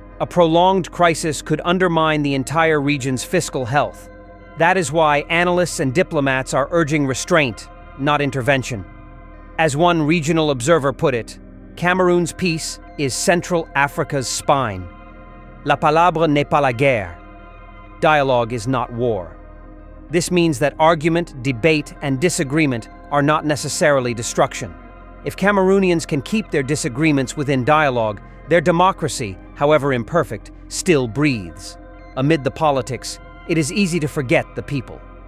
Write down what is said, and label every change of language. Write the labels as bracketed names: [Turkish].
[English] A prolonged crisis could undermine the entire region's fiscal health. That is why analysts and diplomats are urging restraint, not intervention. As one regional observer put it, Cameroon's peace is Central Africa's spine. [French] La palabre n'est pas la guerre. [English] Dialogue is not war. This means that argument, debate, and disagreement are not necessarily destruction. If Cameroonians can keep their disagreements within dialogue, their democracy, however imperfect, still breathes. Amid the politics, it is easy to forget the people.